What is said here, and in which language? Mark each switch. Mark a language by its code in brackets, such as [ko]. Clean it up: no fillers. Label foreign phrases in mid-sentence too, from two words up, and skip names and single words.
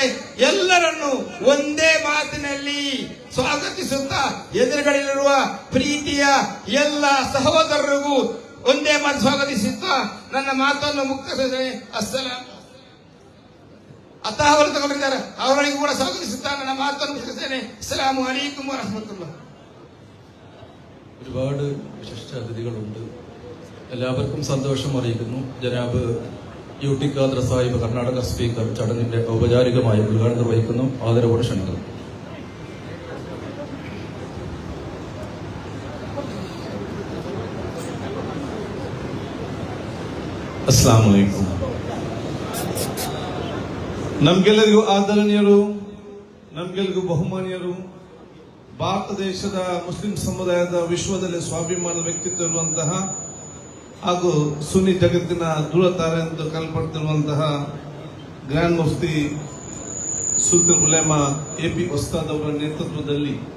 [kn] ಎಲ್ಲರನ್ನು ಒಂದೇ ಮಾತಿನಲ್ಲಿ ಸ್ವಾಗತಿಸುತ್ತಾ ಎದುರುಗಳಿರುವ ಪ್ರೀತಿಯ ಎಲ್ಲ ಸಹೋದರರಿಗೂ ಒಂದೇ ಮಾತು ಸ್ವಾಗತಿಸುತ್ತಾ ನನ್ನ ಮಾತನ್ನು ಮುಕ್ತಾಯಿಸಿದ್ದೇನೆ. ಅತಾಹುಲ್ ತಗೊಂಡಿದ್ದಾರೆ, ಅವರಿಗೂ ಕೂಡ ಸ್ವಾಗತಿಸುತ್ತಾ ನನ್ನ ಮಾತನ್ನು ಮುಕ್ತಾಯಿಸಿದ್ದೇನೆ. [ar] السلام عليكم ورحمة الله. [ml] ഒരുപാട് വിശിഷ്ട അതിഥികളുണ്ട്. എല്ലാവർക്കും സന്തോഷം അറിയിക്കുന്നു. ജനാബ് UT ഖാദർ സാഹിബ് കർണാടക സ്പീക്കർ ചടങ്ങിന്റെ ഔപചാരികമായ ഉദ്ഘാടനം നിർവഹിക്കുന്നു. ആദരവോടെ ക്ഷണിക്കുന്നു. [ar] السلام عليكم. [kn] ನಮ್ಗೆಲ್ಲರಿಗೂ ಆದರಣೀಯರು, ನಮ್ಗೆಲ್ಲರಿಗೂ ಬಹುಮಾನೀಯರು, ಭಾರತ ದೇಶದ ಮುಸ್ಲಿಂ ಸಮುದಾಯದ ವಿಶ್ವದಲ್ಲಿ ಸ್ವಾಭಿಮಾನದ ವ್ಯಕ್ತಿತ್ವ ಇರುವಂತಹ ಹಾಗೂ ಸುನ್ನಿ ಜಗತ್ತಿನ ಧೂಳತಾರೆ ಎಂದು ಕಲ್ಪಡ್ತಿರುವಂತಹ ಗ್ರ್ಯಾಂಡ್ ಮುಫ್ತಿ ಸುಲ್ತಾನ್ ಉಲೇಮಾ AP ಉಸ್ತಾದ್ ಅವರ ನೇತೃತ್ವದಲ್ಲಿ